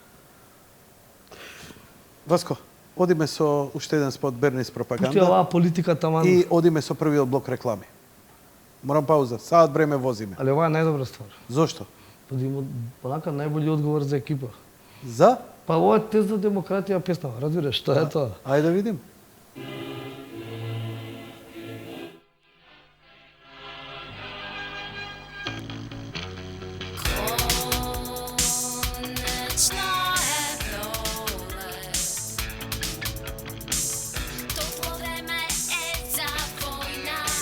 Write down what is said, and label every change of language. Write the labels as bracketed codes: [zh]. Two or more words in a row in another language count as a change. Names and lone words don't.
[mk] Васко, одиме со уште еден спот Бернис Пушти пропаганда оваа политика таман. и одиме со првиот блок реклами. Морам пауза. Саат време возиме. Али ова е најдобра ствар. Зошто? Да има онака најбољи одговор за екипа. За? Па ова е тест за демократија песнава, разбираш, што е тоа? Ајде да видим. [sr] Konečno je prolет. [mk] Toplo vreme je za vojna.